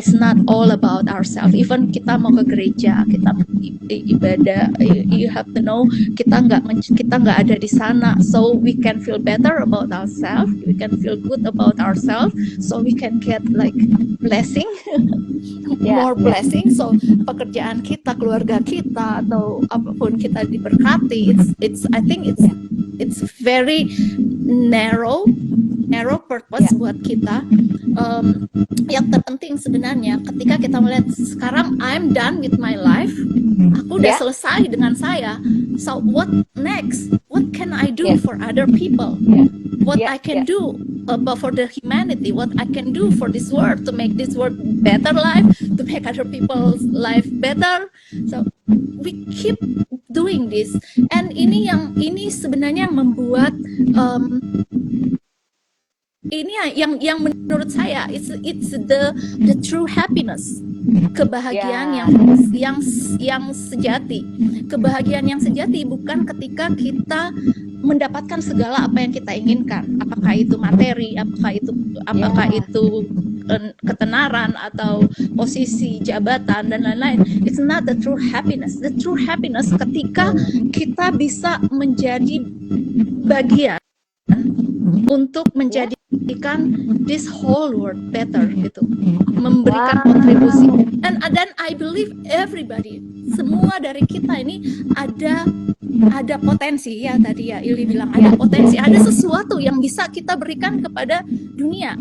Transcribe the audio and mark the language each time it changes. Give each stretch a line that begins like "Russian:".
English: It's not all about ourselves. Even
Indonesian: kita mau ke gereja, kita ibadah,
English: you have to know
Indonesian: kita nggak ada di sana,
English: so we can feel better about ourselves, we can feel good about ourselves, so we can get like blessing, Yeah. more blessing.
Indonesian: So pekerjaan kita, keluarga kita, atau apapun kita diberkati.
English: I think it's very narrow purpose
Indonesian: buat kita. Yang terpenting sebenarnya ketika kita melihat sekarang
English: I'm done with my life,
Indonesian: aku udah selesai dengan saya.
English: So what next? What can I do for other people? What I can do for the humanity? What I can do for this world to make this world better life, to make other people's life better. So we keep doing this, and
Indonesian: ini sebenarnya yang membuat ini yang menurut saya
English: it's the true happiness,
Indonesian: kebahagiaan yang sejati. Kebahagiaan yang sejati bukan ketika kita mendapatkan segala apa yang kita inginkan, apakah itu materi, apakah itu ketenaran atau posisi jabatan dan lain-lain.
English: It's not the true happiness. The true happiness
Indonesian: ketika kita bisa menjadi bagian untuk menjadikan
English: this whole world better,
Indonesian: gitu, memberikan kontribusi.
English: And then I believe everybody,
Indonesian: semua dari kita ini ada potensi, ya tadi ya Ili bilang ada potensi, ada sesuatu yang bisa kita berikan kepada dunia.